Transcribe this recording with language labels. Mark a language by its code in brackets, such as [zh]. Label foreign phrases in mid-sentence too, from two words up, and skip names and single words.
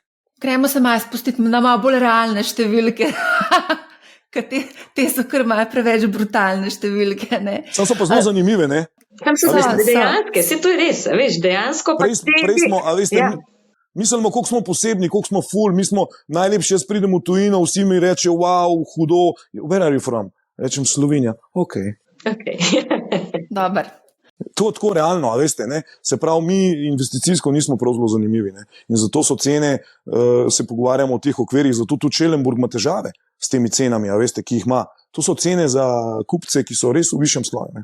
[sl] Gremo se malo spustiti na malo bolj realne številke, ker te so kar malo preveč brutalne številke. Sam so pa zelo zanimive, Tam so dejanske, vse to je res, veš, dejansko pa prej smo, a veste, mislimo, koliko smo posebni, koliko smo ful, mi smo najlepši, jaz pridem v tujino, vsi mi reče, wow, hudo, [en] where are you from? [sl] Rečem Slovenija, Dobar. To je tako realno, a veste, se pravi, mi investicijsko nismo prav zelo zanimivi, in zato so cene, se pogovarjamo o teh okvirih, zato tudi Schellenburg ima težave s temi cenami, a veste, ki jih ima. To so cene za kupce, ki so res v višjem sloju.